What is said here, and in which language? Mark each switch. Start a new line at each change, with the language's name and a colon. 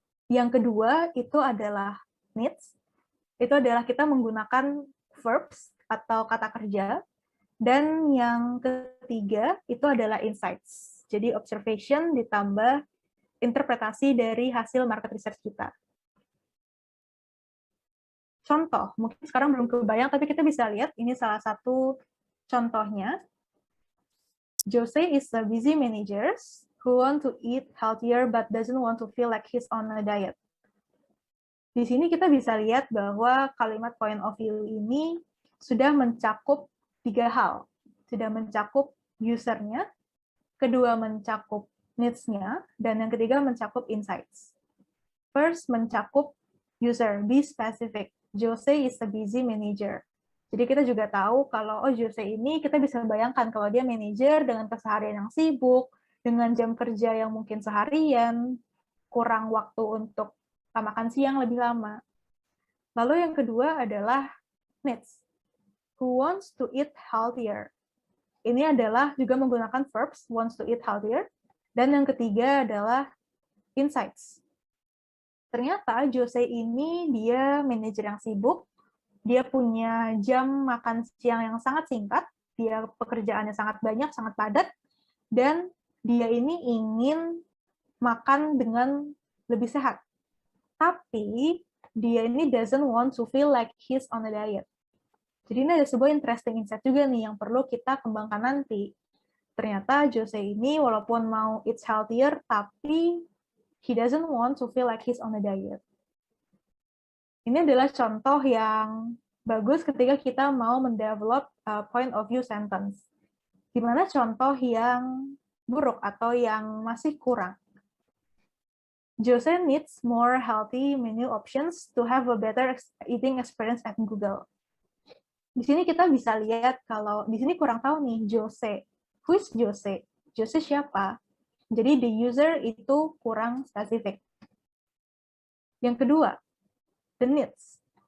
Indonesian: Yang kedua itu adalah needs, itu adalah kita menggunakan verbs atau kata kerja, dan yang ketiga itu adalah insights. Jadi observation ditambah interpretasi dari hasil market research kita. Contoh, mungkin sekarang belum kebayang, tapi kita bisa lihat ini salah satu contohnya.
English: Jose is a busy manager who want to eat healthier but doesn't want to feel like he's on a diet.
Indonesian: Di sini kita bisa lihat bahwa kalimat point of view ini sudah mencakup 3 hal. Sudah mencakup usernya, kedua mencakup needs-nya, dan yang ketiga mencakup insights.
English: First, mencakup user, be specific. Jose is a busy manager.
Indonesian: Jadi kita juga tahu kalau Jose ini kita bisa bayangkan kalau dia manajer dengan keseharian yang sibuk, dengan jam kerja yang mungkin seharian, kurang waktu untuk makan siang lebih lama. Lalu yang kedua adalah needs.
English: Who wants to eat healthier?
Indonesian: Ini adalah juga menggunakan verbs,
English: wants to eat healthier.
Indonesian: Dan yang ketiga adalah insights. Ternyata Jose ini dia manajer yang sibuk, dia punya jam makan siang yang sangat singkat, dia pekerjaannya sangat banyak, sangat padat, dan dia ini ingin makan dengan lebih sehat. Tapi dia ini
English: doesn't want to feel like he's on a diet.
Indonesian: Jadi ini ada sebuah
English: interesting insight
Indonesian: juga nih yang perlu kita kembangkan nanti. Ternyata Jose ini walaupun mau
English: eat healthier, tapi he doesn't want to feel like he's on a diet.
Indonesian: Ini adalah contoh yang bagus ketika kita mau mendevelop point of view sentence. Gimana contoh yang buruk atau yang masih kurang?
English: Jose needs more healthy menu options to have a better eating experience at Google.
Indonesian: Di sini kita bisa lihat kalau di sini kurang tahu nih Jose.
English: Who is Jose?
Indonesian: Jose siapa? Jadi
English: the user
Indonesian: itu kurang spesifik. Yang kedua,
English: the needs.